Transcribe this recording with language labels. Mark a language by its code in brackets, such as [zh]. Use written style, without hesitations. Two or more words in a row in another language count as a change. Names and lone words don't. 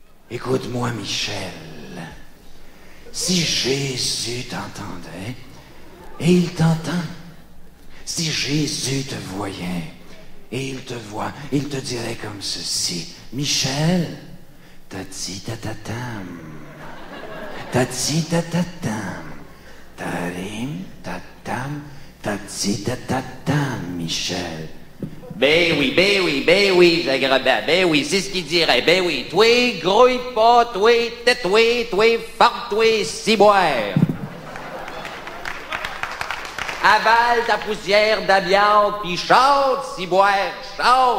[fr] Écoute-moi, Michel. Si Jésus t'entendait, et il t'entend, si Jésus te voyait, et il te voit, il te dirait comme ceci: Michel, tati tatatam, tati tatatam, tarim tatam, tati tatatam, Michel. Ben oui, Jagrabin, ben oui, c'est ce qu'il dirait, ben oui. Toi, grouille pas, toi, tais-toi, toi, farde-toi, ciboire. Avale ta poussière d'amiante, pis chante, ciboire, chante.